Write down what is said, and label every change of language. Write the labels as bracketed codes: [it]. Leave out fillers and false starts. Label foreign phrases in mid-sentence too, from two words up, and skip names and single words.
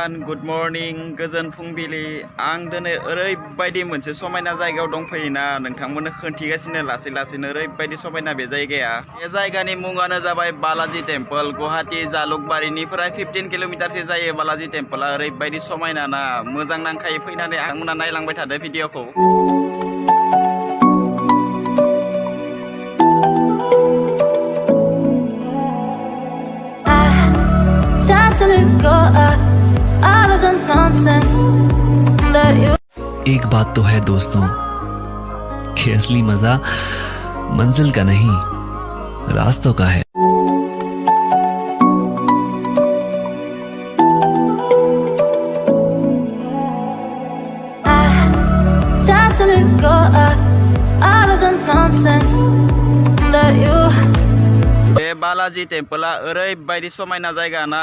[en] good morning [brx] गोजोन फुंबिलि आं दिनै ओरैबायदि मोनसे समायना जायगायाव दंफैयोना नोंथांमोननो खोन्थिगासिनो लासैनो ओरैबायदि समायना बे जायगाया। बे जायगानि मुङानो जाबाय बालाजी टेम्पल। गुवाहाटी जालुकबारिनिफ्राय 15 किल'मिटारसो जायो बालाजी टेम्पला। ओरैबायदि समायना ना मोजां नांखायो फैनानै आंमोना नायलांबाय थादो भिडिअखौ। [hi] एक बात तो है दोस्तों कि असली मजा मंजिल का नहीं रास्तों का है। [brx] बे बालाजी टेम्पला ओरैबायदि समायना जायगा ना।